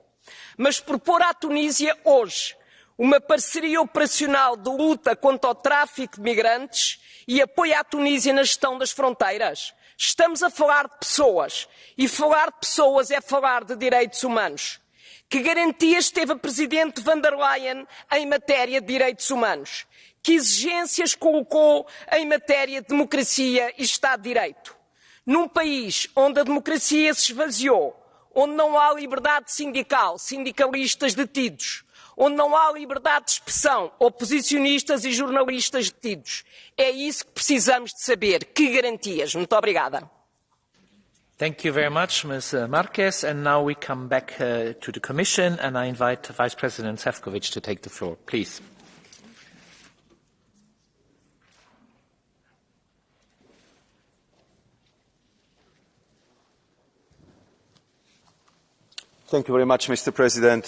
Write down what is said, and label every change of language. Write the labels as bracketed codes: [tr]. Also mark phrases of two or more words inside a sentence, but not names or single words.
[pt] Mas propor à Tunísia hoje uma parceria operacional de luta contra o tráfico de migrantes e apoio à Tunísia na gestão das fronteiras. Estamos a falar de pessoas, e falar de pessoas é falar de direitos humanos. Que garantias teve a Presidente von der Leyen em matéria de direitos humanos? Que exigências colocou em matéria de democracia e Estado de Direito? Num país onde a democracia se esvaziou, onde não há liberdade sindical, sindicalistas detidos, onde não há liberdade de expressão, oposicionistas e jornalistas detidos. É isso que precisamos de saber. Que garantias? Muito obrigada. [en] Thank you very much, Ms. Marquez. And now we come back to the Commission, and I invite Vice President Šefčovič to take the floor, please. Thank you very much, Mr. President.